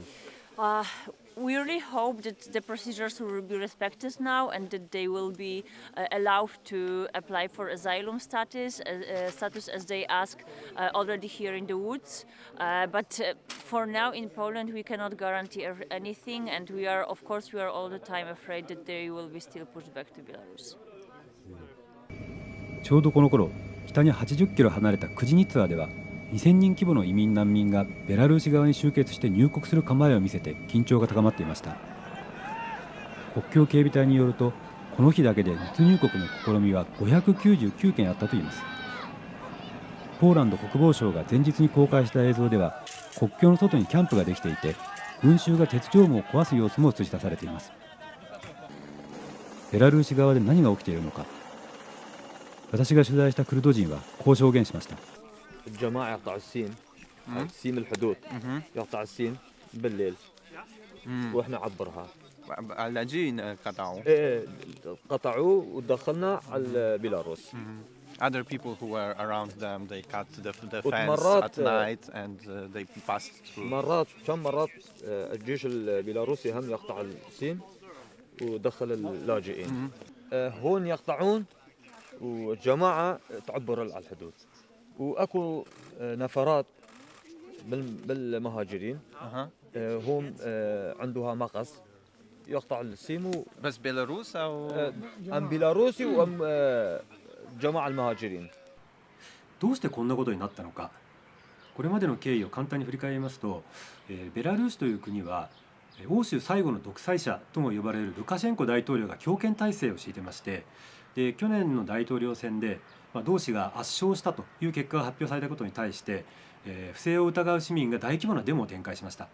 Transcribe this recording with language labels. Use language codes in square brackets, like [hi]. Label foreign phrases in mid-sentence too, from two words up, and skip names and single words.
[en] We really hope that the procedures will be respected now and that they will be allowed to apply for asylum status as they ask already here in the woods. But for now in Poland we cannot guarantee anything, and we are all the time afraid that they will be still pushed back to Belarus. [ja] ちょうどこの頃、北に80キロ離れたクジニツァでは2000人規模の移民難民がベラルーシ側に集結して入国する構えを見せて緊張が高まっていました。国境警備隊によると、この日だけで密入国の試みは599件あったといいます。ポーランド国防省が前日に公開した映像では、国境の外にキャンプができていて、群衆が鉄条網を壊す様子も映し出されています。ベラルーシ側で何が起きているのか、私が取材したクルド人はこう証言しました。 [ar] الجماعة يقطعوا السيم سيم الحدود يقطع السيم بالليل واحنا عبرها اللاجئين قطعوا. ايه قطعوا ودخلنا على بيلاروس. [en] Other people who were around them, they cut the fence [ar] ومرات [en] at night and they passed through. [ar] مرات الجيش البيلاروسي هم يقطع السيم ودخل اللاجئين. هون يقطعون والجماعة تعبر على الحدود. واكو نفرات بالمهاجرين هم عندها مقص يقطع السيم بس بيلاروس أو ام بيلاروسي وام جماعة المهاجرين. [ja] どうしてこんなことになったのか、これまでの経緯を簡単に振り返りますと、ベラルーシという国は欧州最後の独裁者とも呼ばれるルカシェンコ大統領が強権体制を敷いてまして、で去年の大統領選で同氏が圧勝したという結果が発表されたことに対して、不正を疑う市民が大規模なデモを展開しました。